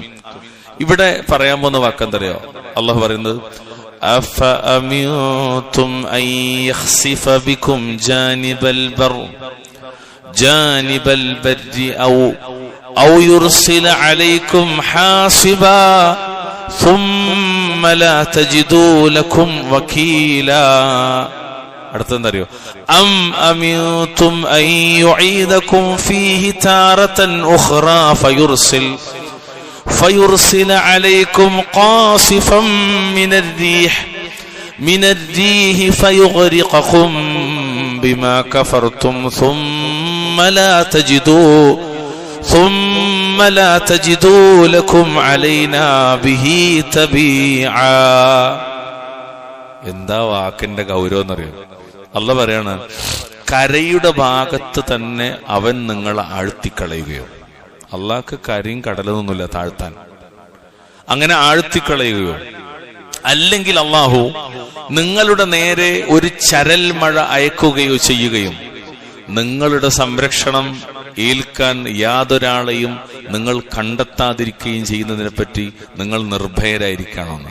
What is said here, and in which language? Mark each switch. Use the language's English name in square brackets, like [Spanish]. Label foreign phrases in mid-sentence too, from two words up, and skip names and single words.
[Malayalam] ഇവിടെ പറയാൻ പോകുന്ന വാക്കെന്തറിയോ? അള്ളാഹു പറയുന്നത് [Arabic] أفأمنتم أن يخسف بكم جانب البر أو يرسل عليكم حاصبا ثم لا تجدوا لكم وكيلا. അടുത്തെന്തറിയോ? أم أمنتم أن يعيدكم فيه تارة أخرى فيرسل عليكم قاصفا من الريح فيغرقكم بما كفرتم ثم لا تجدوا لكم علينا به تبيعا. [Malayalam] എന്താ വാക്കിന്റെ ഗൗരവം എന്നറിയോ? അല്ലാഹു പറയാണ്, കരയുടെ ഭാഗത്ത് തന്നെ അവൻ നിങ്ങളെ ആഴ്ത്തിക്കളയുകയോ. അള്ളാഹ്ക്ക് കരയും കടലൊന്നുമില്ല താഴ്ത്താൻ. അങ്ങനെ ആഴ്ത്തിക്കളയുകയോ, അല്ലെങ്കിൽ അള്ളാഹു നിങ്ങളുടെ നേരെ ഒരു ചരൽ മഴ അയക്കുകയോ ചെയ്യുകയും നിങ്ങളുടെ സംരക്ഷണം ഏൽക്കാൻ യാതൊരാളെയും നിങ്ങൾ കണ്ടെത്താതിരിക്കുകയും ചെയ്യുന്നതിനെ പറ്റി നിങ്ങൾ നിർഭയരായിരിക്കണമെന്ന്.